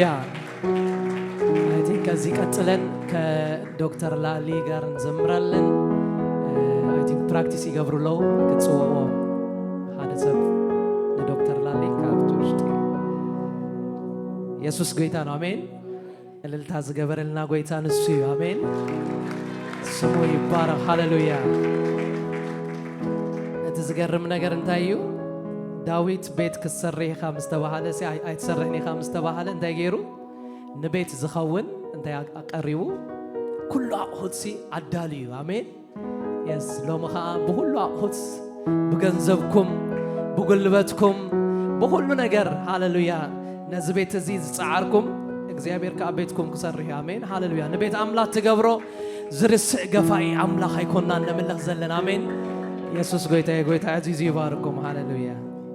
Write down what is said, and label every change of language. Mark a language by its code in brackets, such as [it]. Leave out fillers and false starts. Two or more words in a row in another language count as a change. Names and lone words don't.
[en] I think [am] ከዚህ ቀጥለን ከዶክተር ላሊ ጋር እንዘምራለን። [en] I think [ti] ፕራክቲስ ይገብሩለው ከጽወኦ ሓደ ሰብ ለዶክተር ላሊ ካብቶሽ [am] ኢየሱስ ጌታ ነው [ti] አሜን። እልልታ ዝገበረልና ጌታ ንሱ አሜን [am] ስሙ ይባረክ [ti] ሃሌሉያ። እቲ ዝገርም ነገር እንታዩ ዳዊት ቤት ክሰርሕኻ ምስ ተባሃለ ኣይትሰርሕኒ ኢኻ ምስ ተባሃለ እንታይ ገይሩ ንቤት ዝኸውን እንታይ ኣቀሪቡ ኩሉ ኣቑሑት ኣዳልዩ አሜን የስ ሎሚ ከዓ ብኩሉ ኣቑሑት ብገንዘብኩም ብጉልበትኩም ብኩሉ ነገር ሃሌሉያ ነዚ ቤት እዚ ዝፀዓርኩም እግዚአብሔር ካብ ቤትኩም ክሰርሕ አሜን ሃሌሉያ። ንቤት ኣምላኽ ትገብሮ ዝርስዕ ገፋኢ ኣምላኽ ኣይኮንና ነምልኽ ዘለና አሜን ኢየሱስ ጌታ ጌታ ኣዚዙ ይባርኩም ሃሌሉያ።